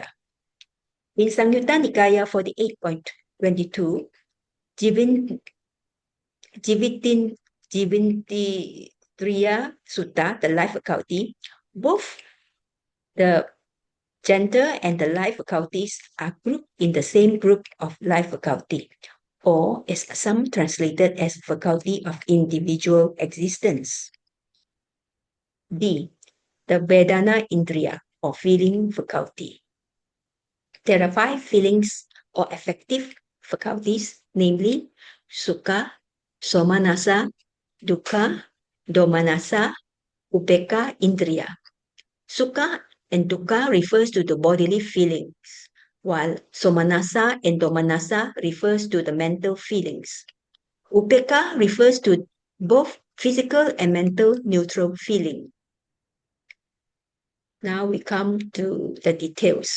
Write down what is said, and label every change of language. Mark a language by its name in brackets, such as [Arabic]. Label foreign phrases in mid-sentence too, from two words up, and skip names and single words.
[English] In Samyutta Nikaya 48.22, Jivindriya Sutta, the life faculty, both the gender and the life faculties are grouped in the same group of life faculty, or as some translated as faculty of individual existence. D, the [Pali] Vedana Indriya, [English] or feeling faculty. There are five feelings or affective faculties, namely [Pali] Sukha, Somanasa, Dukkha, Domanasa, Upekkha Indriya. [English] Sukha and Dukkha refers to the bodily feelings, while Somanasa and Domanasa refers to the mental feelings. Upekkha refers to both physical and mental neutral feeling. Now we come to the details.